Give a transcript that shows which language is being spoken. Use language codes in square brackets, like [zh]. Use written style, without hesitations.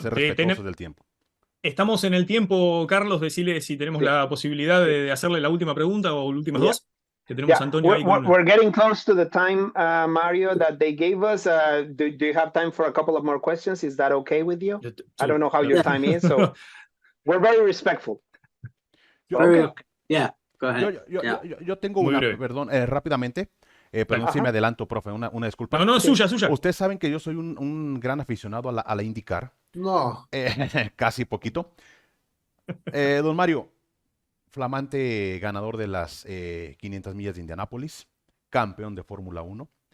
[es] ser respetuosos del tiempo. estamos en el tiempo, Carlos, decirle si tenemos la posibilidad de hacerle la última pregunta o últimas dos, que tenemos a Antonio ahí con una. [en] We're getting close to the time, Mario, that they gave us. Do you have time for a couple of more questions? Is that okay with you? I don't know how your time is, so we're very respectful. Yeah, go ahead. [es] Yo tengo una, perdón, rápidamente. Perdón si me adelanto, profe, una disculpa. No, suya. Ustedes saben que yo soy un gran aficionado a la IndyCar. No. Casi poquito. Don Mario, flamante ganador de las 500 millas de Indianápolis, campeón de Fórmula 1.